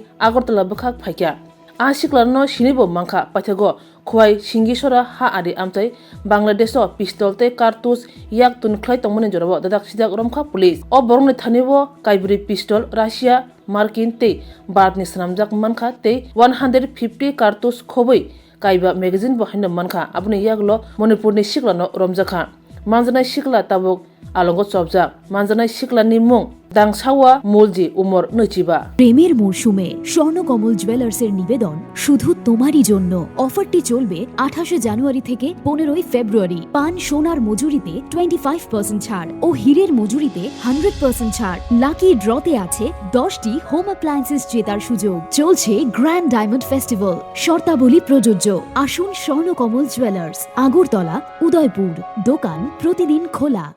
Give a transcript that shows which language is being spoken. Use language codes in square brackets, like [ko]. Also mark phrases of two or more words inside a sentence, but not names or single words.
[trp] Agartala bukhak phaikya a sikla no sinibo mangkha pathago khwai singisora ha adi amchai Bangladesh pistol tei cartouche yak tun khlai tongmani jorabo dadak sidak romkha police o borongni thanebo kaibri pistol Russia Markin tei Bharatni swnamjak mankha tei 150 cartouche khobui kaiba magazine bo haina mankha aboni yaklo Manipurni sikla no romjakha manjanai sikla tabuk alongo chopjak manjanai sikla ni mung Dangsawa Mulji Umor Nuchiba [bn] প্রেমের মরশুমে স্বর্ণকমল জুয়েলার্সের নিবেদন শুধু তোমারই জন্য অফারটি চলবে 28 জানুয়ারি থেকে 15 ফেব্রুয়ারি পান সোনার মজুরিতে 25% ছাড় ও হীরের মজুরিতে 100% ছাড় লাকি ড্রতে আছে 10টি [en] home appliances [bn] জেতার সুযোগ চলছে [en] grand diamond festival [bn] শর্তাবলী প্রযোজ্য আসুন স্বর্ণকমল জুয়েলার্স আগরতলা উদয়পুর দোকান প্রতিদিন খোলা